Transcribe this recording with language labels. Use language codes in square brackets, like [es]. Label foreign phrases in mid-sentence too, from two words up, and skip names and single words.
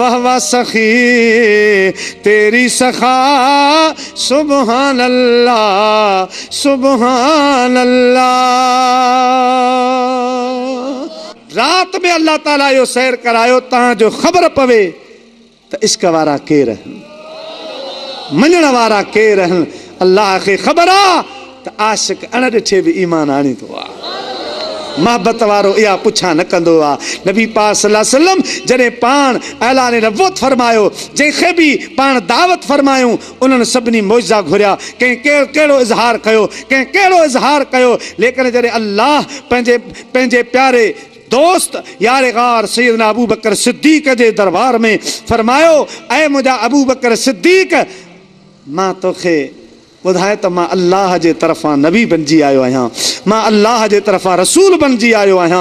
[sd] वह वह सखी तेरी सखा [ar] سبحان الله سبحان الله. [sd] रात में अल्लाह ताला यो सैर करायो ता जो खबर पवे तो इसका वारा के रहन मञण वारा के रहन। अल्लाह के खबर आ तो आशिक अण ॾिठे भी ईमान आणी तो आ। मोहब्बत वारो इहा पुछा न कंदो आ। नबी पाक [ar] صلى الله عليه وسلم [sd] जॾहिं पाण ऐलान नबूवत फरमायो, जंहिंखे बि पाण दावत फरमायूं, उन्हनि सभिनी मौजज़ा घुरिया। कंहिं कहिड़ो इज़हार कयो, कंहिं कहिड़ो इज़हार कयो, लेकिन जॾहिं अल्लाह पंहिंजे प्यारे दोस्त यारे गार सैयदना अबू बकर सिद्दीक़ जे दरबार में फरमायो, ऐ मुंहिंजा अबू बकर सिद्दीक़, मां तोखे ॿुधाए त मां अल्लाह जे तरफ़ां नबी बणिजी आयो आहियां, मां अल्लाह जे तरफ़ां रसूल बणिजी आयो आहियां।